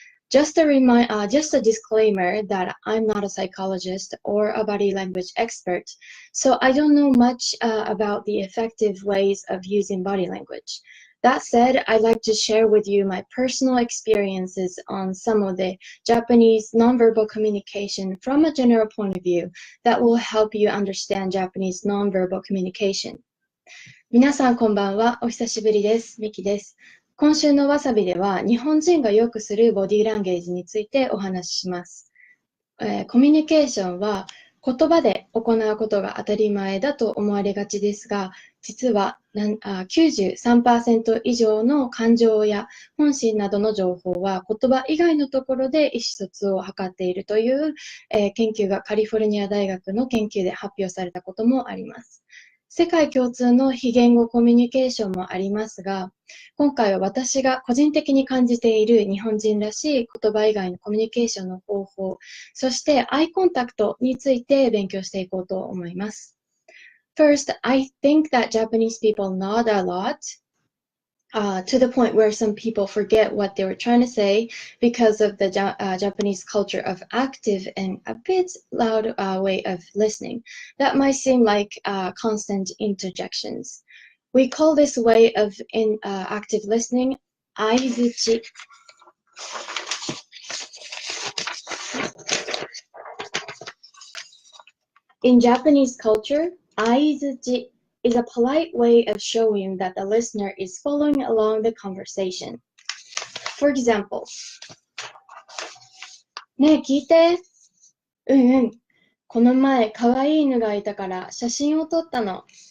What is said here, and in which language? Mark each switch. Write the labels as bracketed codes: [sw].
[en] Just a disclaimer that I'm not a psychologist or a body language expert, so I don't know much about the effective ways of using body language. That said, I'd like to share with you my personal experiences on some of the Japanese nonverbal communication from a general point of view that will help you understand Japanese nonverbal communication. [ja] 皆さんこんばんは。お久しぶりです。ミキです。今週のわさびでは日本人がよくするボディーランゲージについてお話しします。コミュニケーションは言葉で行うことが当たり前だと思われがちですが、実は93% 以上の感情や本心などの情報は言葉以外のところで意思疎通を図っているという、研究がカリフォルニア大学の研究で発表されたこともあります。世界共通の非言語コミュニケーションもありますが、今回は私が個人的に感じている日本人らしい言葉以外のコミュニケーションの方法、そしてアイコンタクトについて勉強していこうと思います。 [en] First, I think that Japanese people nod a lot, to the point where some people forget what they were trying to say because of the Japanese culture of active and a bit loud way of listening. That might seem like constant interjections. We call this way of active listening あいづち. In Japanese culture, あいづちis a polite way of showing that the listener is following along the conversation. For example, [ja] ねえ聞いて。この前可愛い犬がいたから写真を撮ったの。